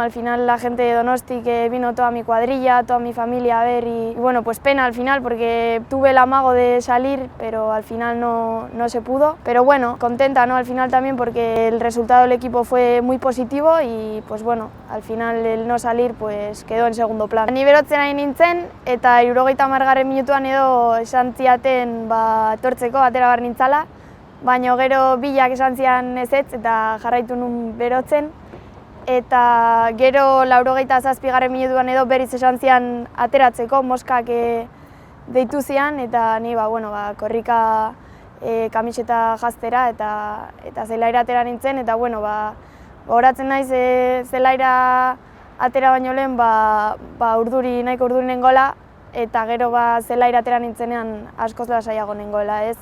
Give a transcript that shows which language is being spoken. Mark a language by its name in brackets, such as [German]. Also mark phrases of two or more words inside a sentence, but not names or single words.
[Spanish] Al final la gente de Donosti, que vino toda mi cuadrilla, toda mi familia a ver y bueno, pues pena al final porque tuve el amago de salir, pero al final no se pudo. Pero bueno, contenta, ¿no? Al final también porque el resultado del equipo fue muy positivo y pues bueno, al final el no salir pues quedó en segundo plano. [Basque] Ni berotzen ari nintzen eta 70. Minutuan edo esan ziaten etortzeko atera behar nintzala, baina gero bilak esan zian ezetz eta jarraitu nun berotzen. Eta gero 87. Minutuan edo berriz esan zian ateratzeko, moskak deitu zian eta ni korrika kamiseta jaztera eta zelaira atera nintzen eta bueno, gogoratzen naiz zelaira atera baino lehen nahiko urduri nengoela eta gero zelaira atera nintzenean askoz lasaiago nengoela, ez?